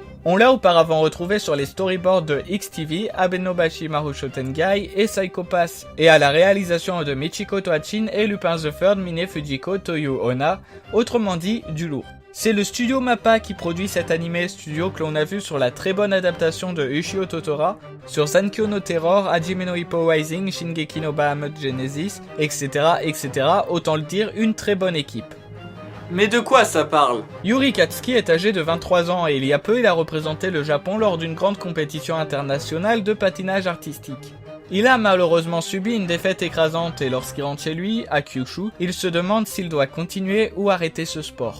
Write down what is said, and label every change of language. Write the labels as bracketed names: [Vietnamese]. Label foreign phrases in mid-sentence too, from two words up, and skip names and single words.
[French] On l'a auparavant retrouvé sur les storyboards de XTV, Abenobashi Marusho Tengai et Psycho Pass, et à la réalisation de Michiko Toachin et Lupin the Third Mine Fujiko Toyu Onna, autrement dit du lourd. C'est le studio MAPPA qui produit cet animé, studio que l'on a vu sur la très bonne adaptation de Ushio Totora, sur Zankyo no Terror, Hajime no Ippo Rising, Shingeki no Bahamut Genesis, etc., etc. Autant le dire, une très bonne équipe. Mais de quoi ça parle? Yuri Katsuki est âgé de 23 ans et il y a peu il a représenté le Japon lors d'une grande compétition internationale de patinage artistique. Il a malheureusement subi une défaite écrasante et lorsqu'il rentre chez lui, à Kyushu, il se demande s'il doit continuer ou arrêter ce sport.